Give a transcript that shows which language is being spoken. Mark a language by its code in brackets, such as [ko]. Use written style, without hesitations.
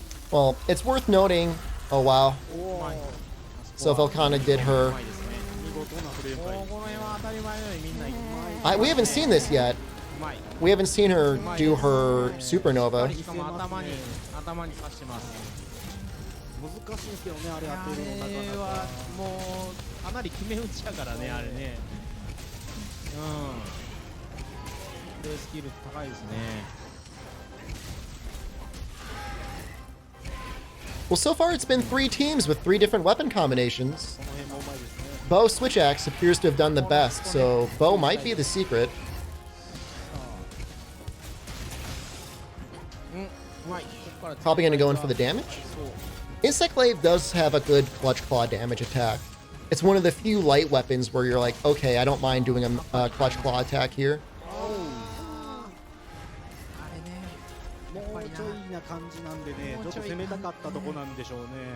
[en] Well, it's worth noting. Oh wow. [ja] 前 [en] So Velkana did her. [ja] 前ですね見事なフレームもうこの辺は当たり前のようにみんなうまい [en] We haven't seen this yet. [ja] うまい [en] We haven't seen her do her supernova. [ja] しかも頭に刺してます難しいですけどね、あれ当てるのなかあれなか。はもうかなり決め打ちやからねあれねプレースキル高いですね [en] Well, so far it's been 3 teams with 3 different weapon combinations. [ja] この辺もうまいですね。 [en] Bo Switch Axe appears to have done the best, so Bo might be the secret. [ja] うまいここから [en] Probably going to go in for the damage. Insect Glaive does have a good Clutch Claw damage attack. It's one of the few light weapons where you're like, okay, I don't mind doing a Clutch Claw attack here. [ja] あれねもうちょいな感じなんでね、ちょっと攻めたかったとこなんでしょうね。